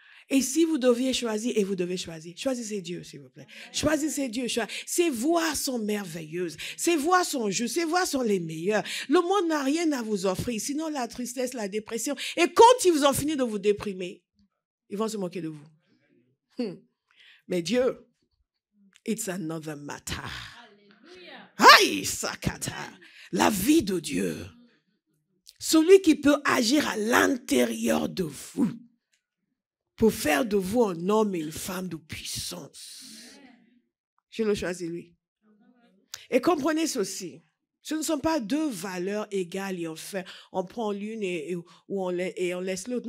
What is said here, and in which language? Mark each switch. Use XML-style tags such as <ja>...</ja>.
<fr>Et si vous deviez choisir, et vous devez choisir, choisissez Dieu, s'il vous plaît. Choisissez Dieu. Ces voies sont merveilleuses. Ces voies sont justes. Ces voies sont les meilleures. Le monde n'a rien à vous offrir, sinon la tristesse, la dépression. Et quand ils vous ont fini de vous déprimer, ils vont se moquer de vous. Mais Dieu,</fr> <en>it's another matter.</en> <fr>Aïe, sakata. La vie de Dieu. Celui qui peut agir à l'intérieur de vous. Pour faire de vous un homme et une femme de puissance. Je le choisis, lui. Et comprenez ceci. Ce ne sont pas deux valeurs égales et on prend l'une et on laisse l'autre.</fr>